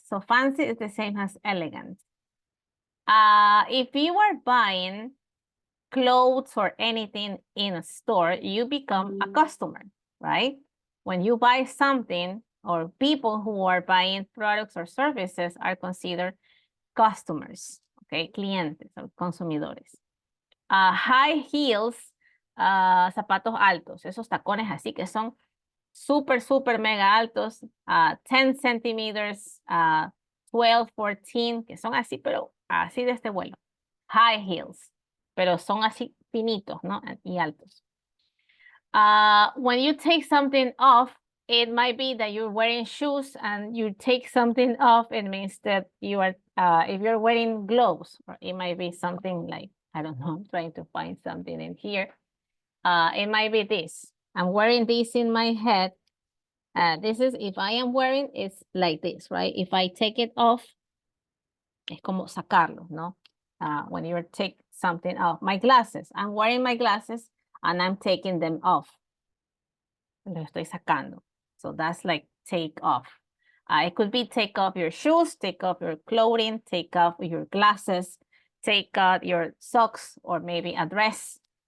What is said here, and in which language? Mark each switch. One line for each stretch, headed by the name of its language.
English: So fancy is the same as elegant. If you are buying clothes or anything in a store, you become a customer, right? When you buy something, or people who are buying products or services are considered customers, okay?
Spanish: Clientes or consumidores. High heels, zapatos altos, esos tacones así que son super, super mega altos, 10 centimeters, 12, 14, que son así, pero así de este vuelo. High heels, pero son así finitos, ¿no? Y altos.
English: When you take something off, it might be that you're wearing shoes and you take something off, it means that you are, if you're wearing gloves, or it might be something like, I don't know, I'm trying to find something in here. It might be this. I'm wearing this in my head. This is, if I am wearing, it's like this, right? If I take it off,
Spanish: es como sacarlo, ¿no?
English: When you take something off. My glasses, I'm wearing my glasses and I'm taking them off.
Spanish: Lo estoy sacando.
English: So that's like take off. It could be take off your shoes, take off your clothing, take off your glasses, take out your socks or maybe a dress.